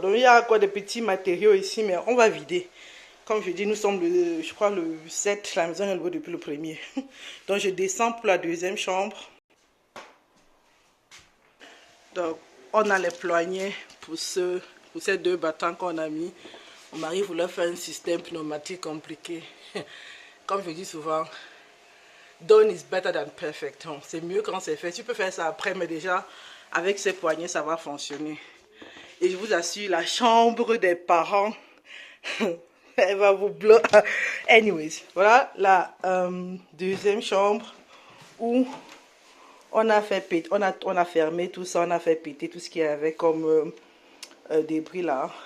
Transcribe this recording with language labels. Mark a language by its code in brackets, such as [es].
[fr] Donc il y a quoi des petits matériaux ici, mais on va vider. Comme je dis, nous sommes je crois le 7, la maison est louée depuis le 1er. Donc je descends pour la 2e chambre. Donc on a les poignets pour ces 2 battants qu'on a mis. Mon mari voulait faire un système pneumatique compliqué. Comme je dis souvent, [en] done is better than perfect. [fr] C'est mieux quand c'est fait. Tu peux faire ça après, mais déjà, avec ces poignets, ça va fonctionner. Et je vous assure, la chambre des parents, elle va vous bloquer. Anyways, voilà la 2e chambre où on a fait péter, on a fermé tout ça, on a fait péter tout ce qu'il y avait comme débris là.